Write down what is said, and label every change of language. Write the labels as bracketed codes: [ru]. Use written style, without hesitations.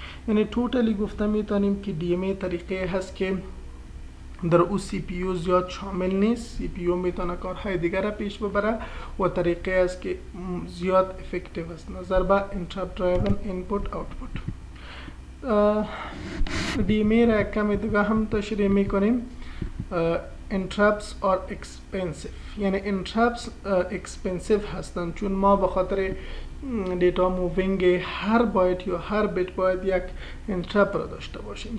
[fa] یعنی توتالی گفته میتونیم که دی ام ای طریقه هست که در او سی پی یو زیاد شامل نیست. سی پی یو میتونه کارهای دیگر را پیش ببره و طریقه است که زیاد افکتیو است نظر به انترپت درایون اینپوت آوتپوت. دی ام ای را کمی دیگه هم تشریح میکنیم. [en] interrupts are expensive. [fa] یعنی interrupts expensive هستند، چون ما به خاطر دیتا مووینگ هر بایت یا هر بیت باید یک interrupt را داشته باشیم.